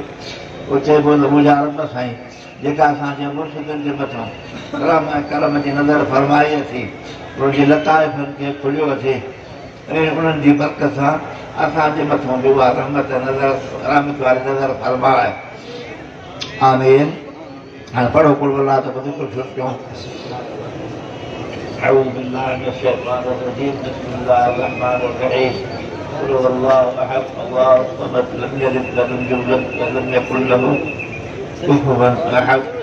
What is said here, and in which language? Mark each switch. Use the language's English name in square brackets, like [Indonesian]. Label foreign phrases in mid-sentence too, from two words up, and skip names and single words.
[Sindhi] उहो चइबो त मुंहिंजा रब साईं जेका असांजे मुर्शिदनि जे मथां रहम ऐं करम जी नज़र फरमाई अथई, उनजी लताइफ़नि खे खुलियो अथई ऐं उन्हनि जी बरकत सां असांजे मथां बि उहा रहमत वारी नज़र फरमाए। आमीन। हाणे पढ़ो [Arabic] قل والله [Sindhi] त ॿुधी कुझु कयूं। [Arabic] أعوذ بالله من الشيطان الرجيم بسم الله الرحمن الرحيم قل هو الله أحد الله الصمد لم يلد ولم يولد ولم يكن له كفوا أحد